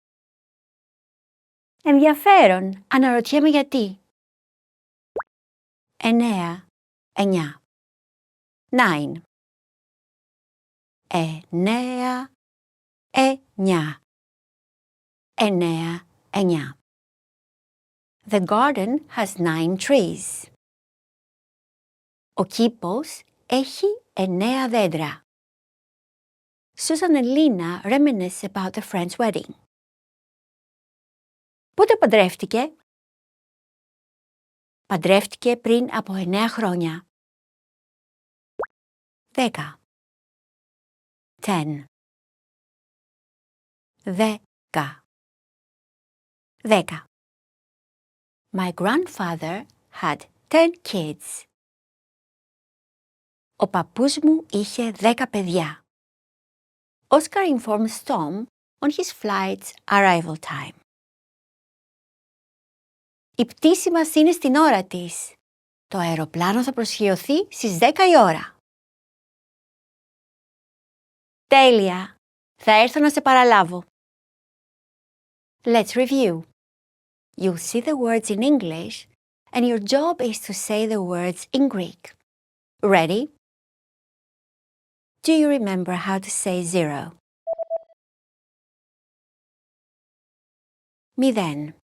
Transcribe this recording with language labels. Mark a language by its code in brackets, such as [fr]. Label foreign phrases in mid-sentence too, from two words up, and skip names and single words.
[el] Ενδιαφέρον, αναρωτιέμαι γιατί. 9. 9. 9. 9. 9. 9. [en] The garden has 9 trees. [el] Ο κήπος έχει 9 δέντρα. [en] Susan and Lina reminisce about their friend's wedding. [el] Πότε παντρεύτηκε? Παντρεύτηκε πριν από 9 χρόνια. 10. 10. 10. [en] My grandfather had 10 kids. [el] Ο παππούς μου είχε 10 παιδιά. [en] Oscar informs Tom on his flight's arrival time. [el] Η πτήση μας είναι στην ώρα της. Το αεροπλάνο θα προσγειωθεί στις 10 η ώρα. Τέλεια! Θα έρθω να σε παραλάβω. [en] Let's review. You'll see the words in English and your job is to say the words in Greek. Ready? Do you remember how to say 0? 0.